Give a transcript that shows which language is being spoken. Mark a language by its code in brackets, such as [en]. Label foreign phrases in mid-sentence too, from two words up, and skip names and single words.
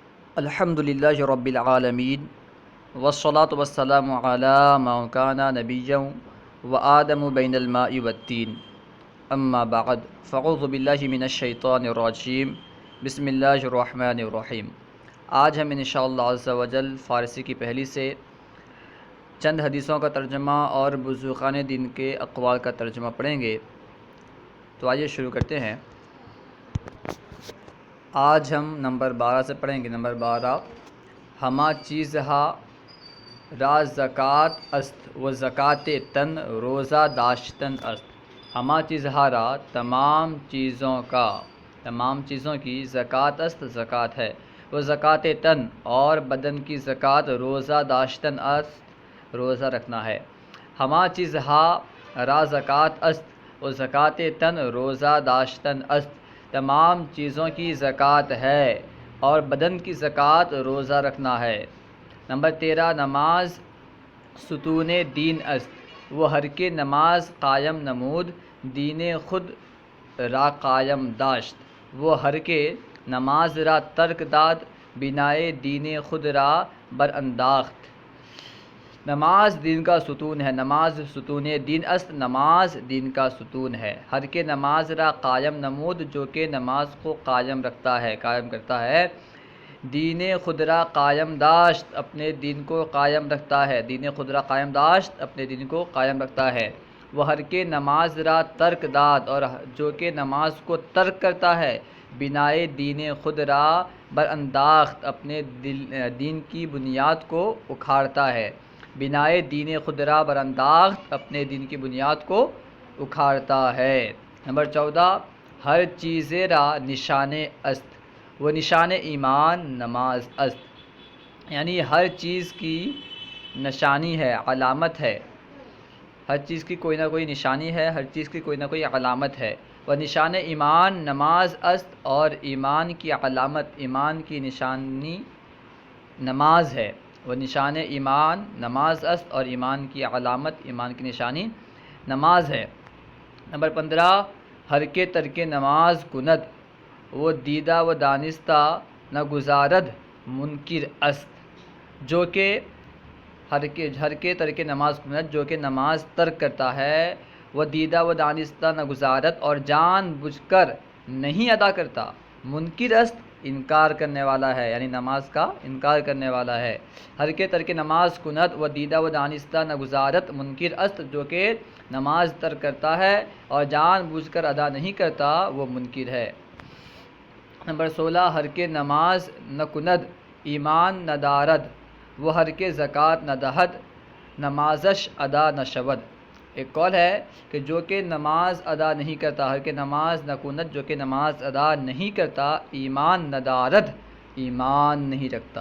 [ar] الحمد للہ رب العالمین والصلاة والسلام علی من کان نبیا وآدم بین الماء والتین اما بعد فاعوذ باللہ من الشیطان الرجیم بسم اللہ الرحمن الرحیم۔ [ur] آج ہم [ar] انشاءاللہ عز و جل [ur] فارسی کی پہلی سے چند حدیثوں کا ترجمہ اور بزرگان دین کے اقوال کا ترجمہ پڑھیں گے۔ تو آئیے شروع کرتے ہیں۔ آج ہم نمبر 12 سے پڑھیں گے۔ [fa] نمبر 12، ہما چیزہا را زکوٰۃ است و زکوٰۃ تن روزہ داشتن است۔ ہما چیزہا را [ur] تمام چیزوں کی [fa] زکوٰۃ است [ur] زکوٰۃ ہے، [fa] وہ زکوٰۃ تن [ur] اور بدن کی زکوٰۃ [fa] روزہ داشتن است [ur] روزہ رکھنا ہے۔ [fa] ہما چیزہا را زکوٰۃ است و زکوٰۃ تن روزہ داشتن است، [ur] تمام چیزوں کی زکوٰۃ ہے اور بدن کی زکوٰۃ روزہ رکھنا ہے۔ [fa] نمبر 13، نماز ستون دین است، وہ ہر کے نماز قائم نمود دین خود را قائم داشت، وہ ہر کے نماز را ترک داد بنائے دین خود را برانداخت۔ [ur] نماز دین کا ستون ہے، [fa] نماز ستون دین است، [ur] نماز دین کا ستون ہے۔ [fa] ہر کے نماز را قائم نمود، [ur] جو کہ نماز کو قائم کرتا ہے۔ [fa] دین خود را قائم داشت، [ur] اپنے دین کو قائم رکھتا ہے۔ [fa] دین خود را قائم داشت، [ur] اپنے دین کو قائم رکھتا ہے۔ [fa] وہ ہر کے نماز را ترک داد، [ur] اور جو کہ نماز کو ترک کرتا ہے۔ [fa] بنائے دین خود را برانداخت، [ur] اپنے دین کی بنیاد کو اکھاڑتا ہے۔ [fa] بنائے دین خود را برانداخت، [ur] اپنے دین کی بنیاد کو اکھاڑتا ہے۔ [fa] نمبر 14، ہر چیز را نشان است، وہ نشان ایمان نماز است، [ur] یعنی ہر چیز کی نشانی ہے، علامت ہے۔ ہر چیز کی کوئی نہ کوئی نشانی ہے، ہر چیز کی کوئی نہ کوئی علامت ہے۔ [fa] وہ نشان ایمان نماز است، [ur] اور ایمان کی علامت، ایمان کی نشانی نماز ہے۔ [fa] وہ نشان ایمان نماز است، [ur] اور ایمان کی علامت، ایمان کی نشانی نماز ہے۔ [fa] نمبر 15، ہر کے ترک نماز کند، وہ دیدہ و دانستہ نہ گزارد منکر است، [ur] جو کہ [fa] ہر کے ترک نماز کند، [ur] جو کہ نماز ترک کرتا ہے۔ [fa] وہ دیدہ و دانستہ نہ گزارد، [ur] اور جان بوجھ کر نہیں ادا کرتا۔ [fa] منکر است، [ur] انکار کرنے والا ہے، یعنی نماز کا انکار کرنے والا ہے۔ [fa] ہر کے ترک نماز کند و دیدہ و دانستہ نہ گزارت منکر است، [ur] جو کہ نماز ترک کرتا ہے اور جان بوجھ کر ادا نہیں کرتا، وہ منکر ہے۔ [fa] نمبر 16، ہر کے نماز نہ کند ایمان نہ دارد، وہ ہر کے زکوٰۃ نہ دہد نمازش ادا نہ شود۔ [ur] ایک قول ہے کہ جو کہ نماز ادا نہیں کرتا، [fa] ہر کے نماز نہ کند، [ur] جو کہ نماز ادا نہیں کرتا، [fa] ایمان نہ دارد، [ur] ایمان نہیں رکھتا۔